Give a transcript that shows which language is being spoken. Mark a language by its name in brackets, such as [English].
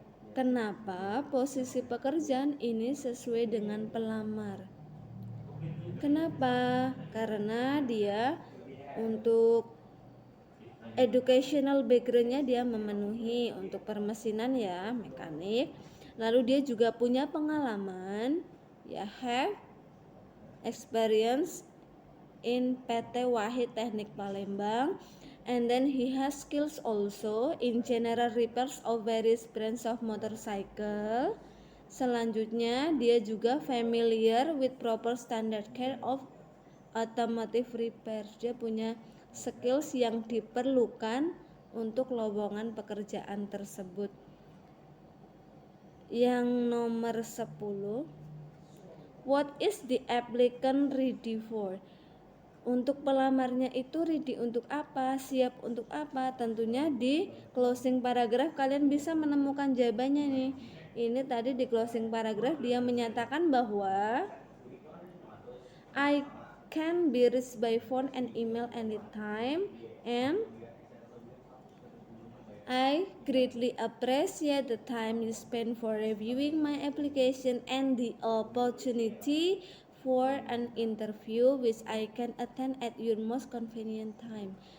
[Indonesian] Kenapa posisi pekerjaan ini sesuai dengan pelamar? Kenapa? Karena dia untuk educational backgroundnya dia memenuhi untuk permesinan ya, mekanik. Lalu dia juga punya pengalaman ya, [English] have experience in PT Wahid Teknik Palembang, and then he has skills also in general repairs of various brands of motorcycle. [Indonesian] Selanjutnya, dia juga [English] familiar with proper standard care of automotive repair. [Indonesian] Dia punya skills yang diperlukan untuk lowongan pekerjaan tersebut. Yang nomor 10, [English] what is the applicant ready for? [Indonesian] Untuk pelamarnya itu ready untuk apa, siap untuk apa? Tentunya di closing paragraph kalian bisa menemukan jawabannya nih. Ini tadi di closing paragraph dia menyatakan bahwa [English] I can be reached by phone and email anytime, and I greatly appreciate the time you spend for reviewing my application and the opportunity for an interview which I can attend at your most convenient time.